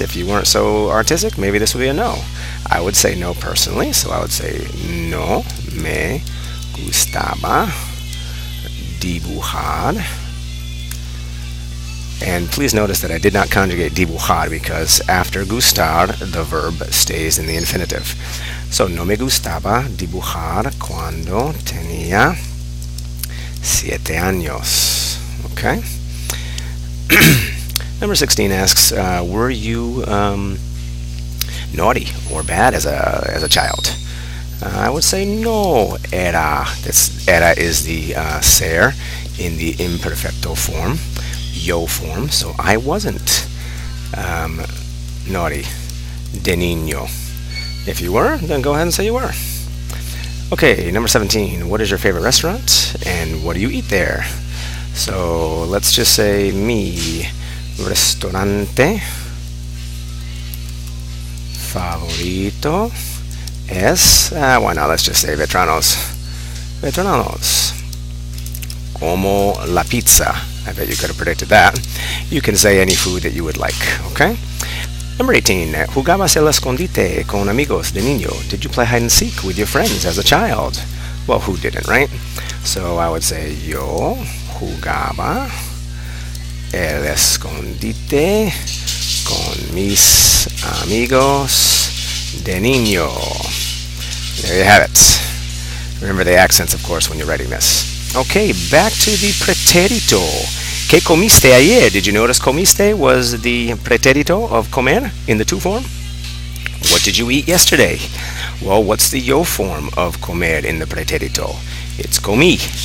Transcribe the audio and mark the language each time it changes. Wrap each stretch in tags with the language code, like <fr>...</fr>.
<en>If you weren't so artistic, maybe this would be a no. I would say no personally, so I would say</en> <es>no me gustaba dibujar.</es> <en>And please notice that I did not conjugate dibujar because after gustar, the verb stays in the infinitive.</en> <es>So, no me gustaba dibujar cuando tenía 7 años.</es> <en>Okay? Number 16 asks, were you naughty or bad as a child? I would say</en> <es>no era.</es> <en>This era is the ser in the imperfecto form, yo form. So I wasn't naughty</en> <es>de niño.</es> <en>If you were, then go ahead and say you were. Okay, number 17. What is your favorite restaurant and what do you eat there? So let's just say</en> <es>mi restaurante favorito es,</es> <en>why not, let's just say Vetranos. Vetranos.</en> <es>Como la pizza.</es> <en>I bet you could have predicted that. You can say any food that you would like, okay? Number 18.</en> <es>¿Jugabas el escondite con amigos de niño?</es> <en>Did you play hide and seek with your friends as a child? Well, who didn't, right? So I would say</en> <es>yo jugaba el escondite con mis amigos de niño.</es> <en>There you have it. Remember the accents, of course, when you're writing this. Okay, back to the pretérito.</en> <es>¿Qué comiste ayer?</es> <en>Did you notice comiste was the pretérito of comer in the to form? What did you eat yesterday? Well, what's the yo form of comer in the pretérito? It's comí.</en>